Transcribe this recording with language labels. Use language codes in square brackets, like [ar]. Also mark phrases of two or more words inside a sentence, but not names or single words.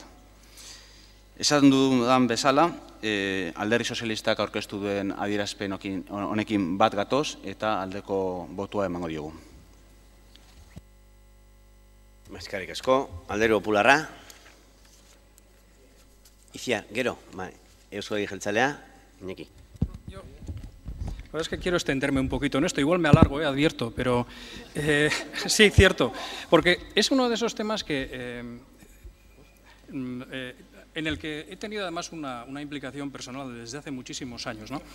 [eu] Esan dudan bezala, Alderdi Sozialistak aurkeztu duen adierazpen honekin bat gatoz eta aldeko botua emango diogu. Eskerrik asko, Alderdi Popularra. Itziar, gero, Eusko Alderdi Jeltzalea, Iñaki. [es] La verdad es que quiero extenderme un poquito en esto, igual me alargo, advierto, pero sí, cierto, porque es uno de esos temas que en el que he tenido además una implicación personal desde hace muchísimos años, ¿no?